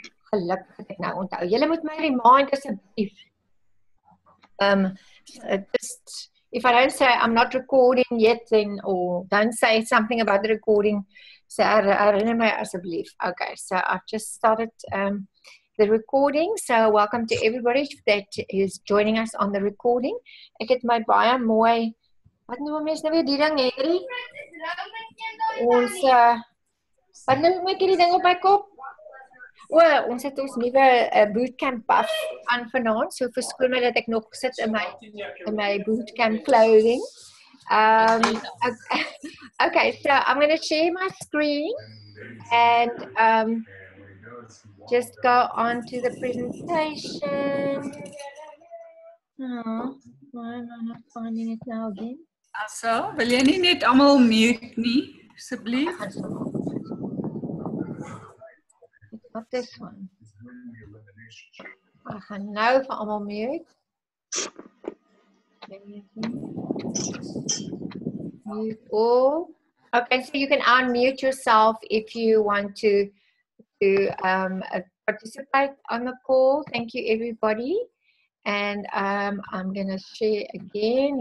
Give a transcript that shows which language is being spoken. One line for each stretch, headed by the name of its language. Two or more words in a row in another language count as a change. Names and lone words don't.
Afrikaans: Gelukkig het ek nou onthou. Julle moet my remind asseblief.
English: Just if I don't say I'm not recording yet, then or don't say something about the recording, so
Afrikaans: herinner my asseblief.
English: Okay, so I've just started the recording. So welcome to everybody that is joining us on the recording.
Afrikaans: Ek het my baie mooi. Wat noem mens nou weer die ding, Henry? Ons wat noem ek hierdie ding op my kop? Ons het ons nuwe
English: bootcamp buff
Afrikaans: aan vanaand, so verskoon my dat ek nog sit in my
English: bootcamp clothing. Okay, so I'm going to share my screen and just go on to the presentation. Oh, why am I not finding it now again? So,
Afrikaans: wil jy nie net almal mute nie, asseblief?
English: Not this one.
Afrikaans: Ek gaan nou vir almal mute.
English: Mute all. Okay, so you can unmute yourself if you want to participate on the call. Thank you, everybody. And I'm going to share again.